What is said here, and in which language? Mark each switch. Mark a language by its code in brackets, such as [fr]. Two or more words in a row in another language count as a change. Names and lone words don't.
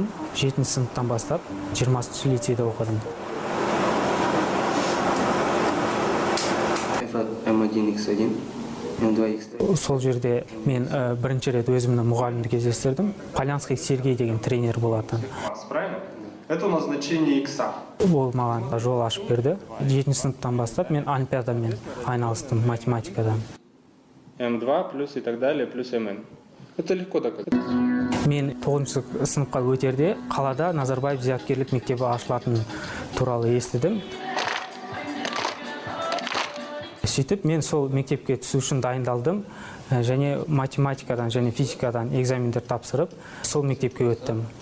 [kk] 7 сыныптан бастап 20-шы лицейде оқыдым. М1Х1, М2Х3. Сол жерде мен бірінші рет өзімнің мұғалімді кездестірдім. Полянский Сергей деген тренер болатын. [ru] Правильно? Это у нас значение икса. [kk] Ол маған жол ашып берді. 7 сыныптан бастап мен олимпиадамен айналыстым, математикадан. [ru] М2 плюс и так далее, плюс МН. Это легко доказать. [kk] Мен 9 сыныпқа өтерде қалада Назарбаев зияткерлік мектебі ашылатын туралы естідім. Сөйтіп, мен сол мектепке түсу үшін дайындалдым, және математикадан және физикадан экзамендер тапсырып, сол мектепке өттім.